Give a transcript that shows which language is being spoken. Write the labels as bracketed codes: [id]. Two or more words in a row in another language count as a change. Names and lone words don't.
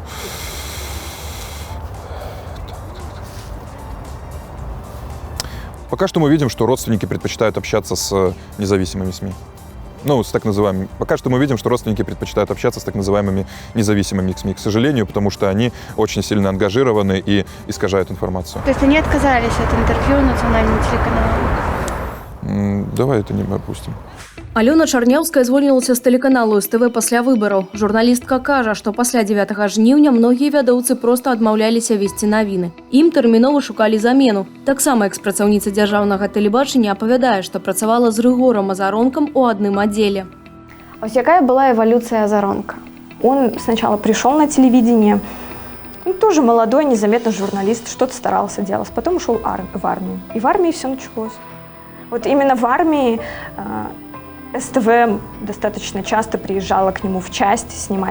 [ru] Пока что мы видим, что родственники предпочитают общаться с независимыми СМИ. Ну, с так называемыми. Пока что мы видим, что родственники предпочитают общаться с так называемыми независимыми СМИ, к сожалению, потому что они очень сильно ангажированы и искажают информацию. То есть они отказались от интервью национальным телеканалам? Давай это не опустим. [be] Алёна Чарняўская звольнілася з тэлеканалу СТВ пасля выбараў. Журналістка кажа, што пасля 9 жніўня многія вядоўцы проста адмаўляліся весці навіны. Ім тэрмінова шукалі замену. Таксама экс-працаўніца дзяржаўнага тэлебачання апавядае, што працавала з Рыгорам Азаронкам у адным аддзеле. [ru] Вот какая была эволюция Азаронка? Он сначала пришел на телевидение, тоже молодой, незаметный журналист, что-то старался делать, потом ушел в армию. И в армии все началось. Вот именно в армии СТВ достаточно часто приезжала к нему в часть снимать